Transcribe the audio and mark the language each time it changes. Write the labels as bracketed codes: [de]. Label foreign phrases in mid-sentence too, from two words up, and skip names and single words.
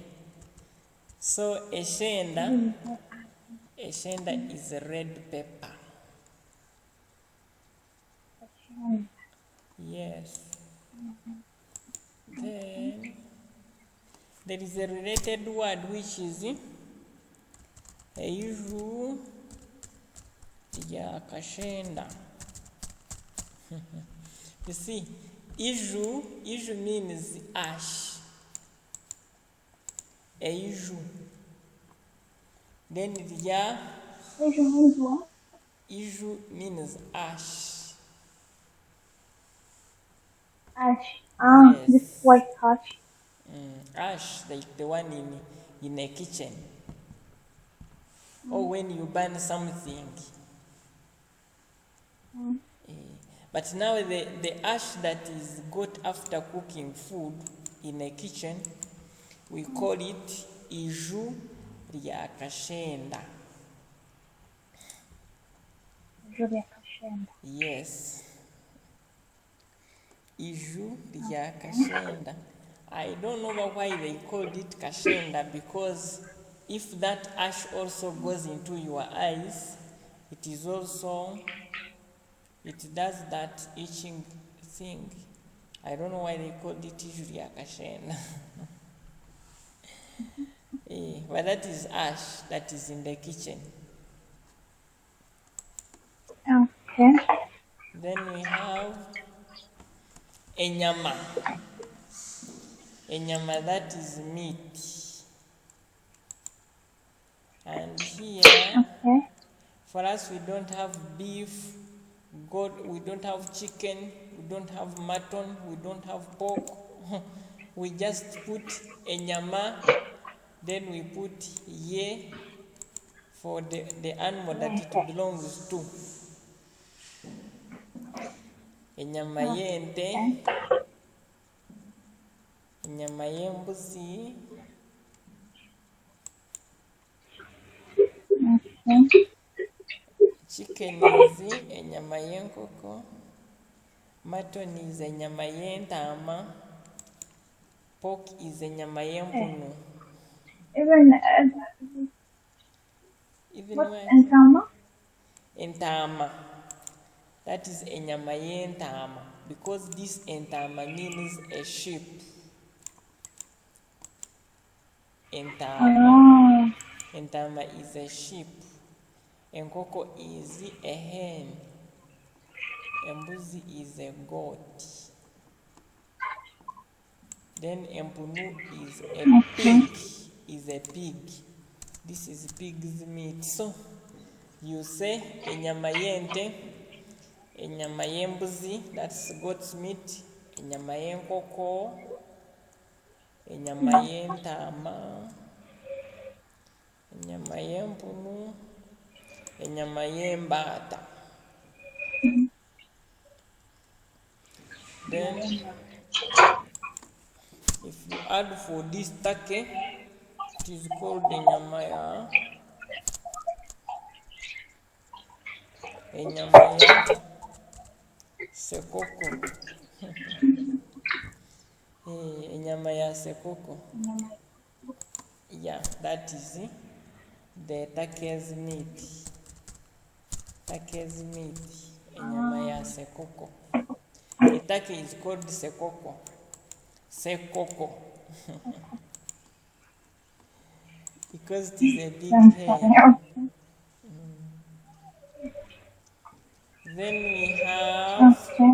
[en] So a shenda is a red pepper. [nyn] a shenda. [en] Yes. Then there is a related word which is [nyn] eiju ya kashenda. [en] You see, iju means ash. [nyn] Eiju. Then ya [en] Asian means what? iju means ash. Ash. Ah, this Yes. white ash. Ash, like the one in a kitchen. Or when you burn something. Mm. But now the ash that is got after cooking food in a kitchen, we call it [nyn] iju rya kashenda. Julia Kashenda. Yes, iju rya kashenda. [en] I don't know why they called it kashenda, because if that ash also goes into your eyes, it is also, it does that itching thing. I don't know why they called it [nyn] iju rya kashenda. [en] But that is ash that is in the kitchen. Okay. Then we have enyama. [nyn] Enyama, [en] that is meat. And here, Okay. for us, we don't have beef, goat, we don't have chicken, we don't have mutton, we don't have pork. We just put enyama, then we put ye for the animal that it Okay. belongs to. [nyn] Enyama yente, [en] Okay. [nyn] enyama y'embuzi, [en] Okay. chicken is [nyn] enyama y'enkoko, [en] mutton is [nyn] enyama y'entaama, [en] pork is enyama Eh, [nyn] y'empunu. [en] even Even what when in Tama? [nyn] entaama, [en] that is [nyn] enyama y'entaama, [en] because this entaama means a sheep. [nyn] Entaama. [en] Oh, Entaama is a sheep. Enkoko is a hen. Embuzi is a goat. Then empunu is a okay. pig. Is a pig. This is pig's meat. So you say [nyn] enyama yente, enyama y'embuzi, [en] that's goat's meat, [nyn] enyama y'enkoko, enyama y'entaama, enyama y'empunu, enyama y'embaata. [en] Then if you add for this turkey, it is called [nyn] enyama ya sekoko. Enyama ya sekoko. [en] Yeah, that is the turkey's meat. Turkey's meat. [nyn] Enyama ya sekoko. [en] A turkey is called sekoko. Sekoko. Because it is a big hen. Okay. Then we have Okay.